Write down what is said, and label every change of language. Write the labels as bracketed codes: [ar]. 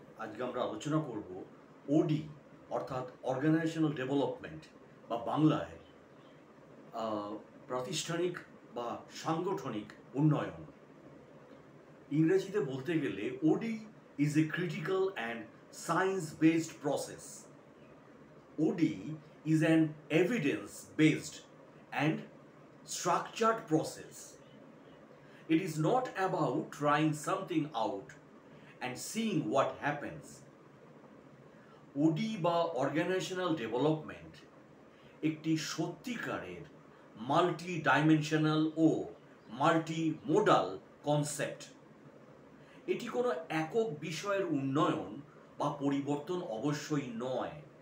[bn] আজকে আমরা আলোচনা করব ওডি অর্থাৎ অর্গানাইজেশনাল ডেভেলপমেন্ট বা বাংলায় প্রাতিষ্ঠানিক বা সাংগঠনিক উন্নয়ন। ইংরেজিতে বলতে গেলে [en] OD is a critical and science based process. OD is an evidence based and structured process. It is not about trying something out and seeing what happens. [bn] ওডি বা অর্গানাইজেশনাল ডেভেলপমেন্ট একটি সত্যিকারের মাল্টি ডাইমেনশনাল ও মাল্টি মোডাল কনসেপ্ট। এটি কোনো একক বিষয়ের উন্নয়ন বা পরিবর্তন অবশ্যই নয়।